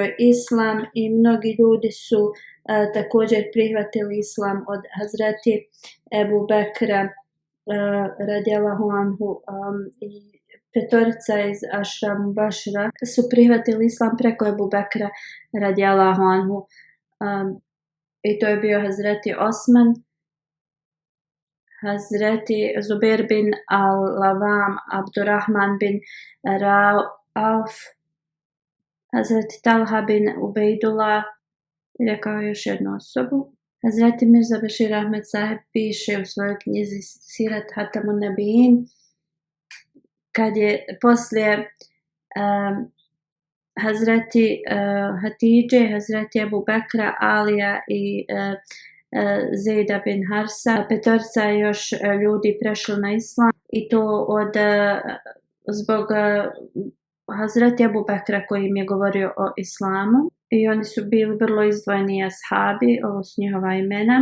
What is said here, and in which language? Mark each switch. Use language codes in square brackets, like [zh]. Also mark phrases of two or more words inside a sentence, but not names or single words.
[bs] islam i mnogi ljudi su također prihvatili islam od Hazreti Ebu Bekra [ar] رضي الله عنه [bs] i petorica iz Ašra Mubašira su prihvatili islam preko Ebu Bekra [ar] رضي الله عنه [bs] i to je bio Hazreti Osman, Hazreti Zubair bin al-Lavam, Abdurrahman bin Auf, Hazreti Talha bin Ubejdullah, rekao još jednu osobu. Hazreti Mirza Bešir Ahmed Saheb piše u svojoj knjizi Sirat Hatamun Nabijin, kad je poslije Hazreti Hatidže, Hazreti Ebu Bekra, Alija i Zejda bin Harsa, petorica još ljudi prešlo na islam i to zbog Hazreti Ebu Bekra koji im je govorio o islamu i oni su bili vrlo izdvojeni ashabi, ovo su njihova imena.